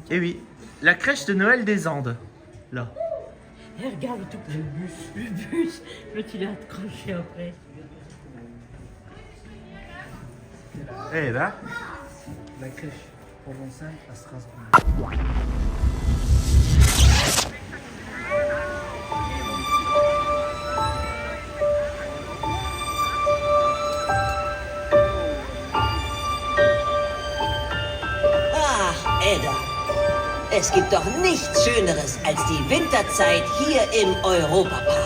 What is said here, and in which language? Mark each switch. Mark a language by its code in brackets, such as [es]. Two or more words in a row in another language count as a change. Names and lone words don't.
[fr] Et oui, la crèche de Noël des Andes. Là. Et regarde tout le bus, l'autre il est accroché après. Eh ben. La crèche provençale à Strasbourg. [de] Ach, Edda. Es gibt doch nichts Schöneres als die Winterzeit hier im Europapark.